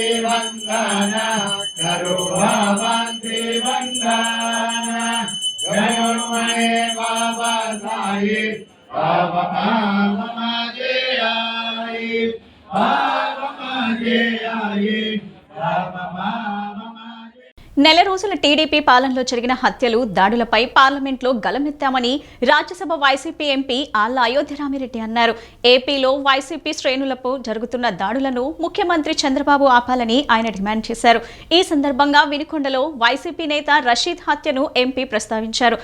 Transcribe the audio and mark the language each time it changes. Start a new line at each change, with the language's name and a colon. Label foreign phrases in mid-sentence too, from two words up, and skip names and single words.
Marathi: वंदना करो बाबांची वंदना जय म्हणे बाबा साई बाबा माझे आई बाबा माझे आई बाबा
Telugu: నెల రోజుల టీడీపీ పాలనలో జరిగిన హత్యలు, దాడులపై పార్లమెంట్లో గలమెత్తామని రాజ్యసభ వైసీపీ ఎంపీ ఆళ్ల అయోధ్య రామిరెడ్డి అన్నారు. ఏపీలో వైసీపీ శ్రేణులపై జరుగుతున్న దాడులను ముఖ్యమంత్రి చంద్రబాబు ఆపాలని ఆయన డిమాండ్ చేశారు. ఈ సందర్భంగా వినుకొండలో వైసీపీ నేత రషీద్ హత్యను ఎంపీ ప్రస్తావించారు.